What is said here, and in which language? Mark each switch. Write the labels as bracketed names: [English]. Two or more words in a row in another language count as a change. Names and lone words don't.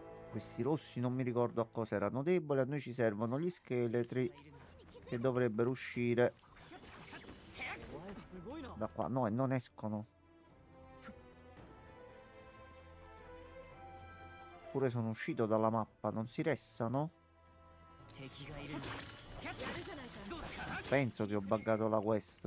[Italian] Questi rossi non mi ricordo a cosa erano deboli. A noi ci servono gli scheletri che dovrebbero uscire [Japanese] お前すごいな。 [Italian] da qua. No, e non escono. Pure sono uscito dalla mappa. Non si restano? [Japanese] 敵がいるんだ。 [Italian] Penso che ho buggato la quest.